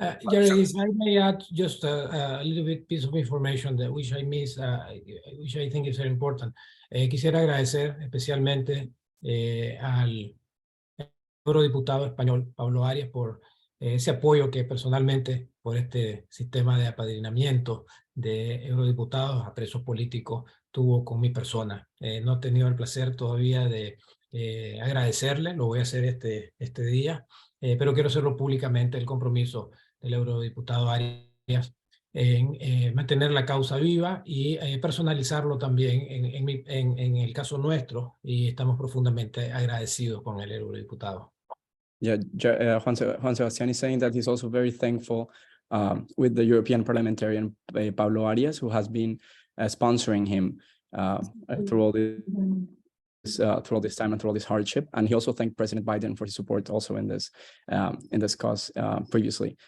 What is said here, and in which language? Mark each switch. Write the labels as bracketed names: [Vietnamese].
[English] Jared, if I may add just a little bit piece of information which I missed, which I think is very important. [Spanish] Quisiera agradecer especialmente al eurodiputado español Pablo Arias por ese apoyo que personalmente, por este sistema de apadrinamiento de eurodiputados a presos políticos, tuvo con mi persona. No he tenido el placer todavía de agradecerle, lo voy a hacer este día, pero quiero hacerlo públicamente, el compromiso del eurodiputado Arias en mantener la causa viva y personalizarlo también en el caso nuestro, y estamos profundamente agradecidos con el eurodiputado. [English] Yeah, Juan Sebastián is saying that he's also very thankful with the European parliamentarian Pablo Arias, who has been sponsoring him through all this time and through all this hardship. And he also thanked President Biden for his support also in this cause previously.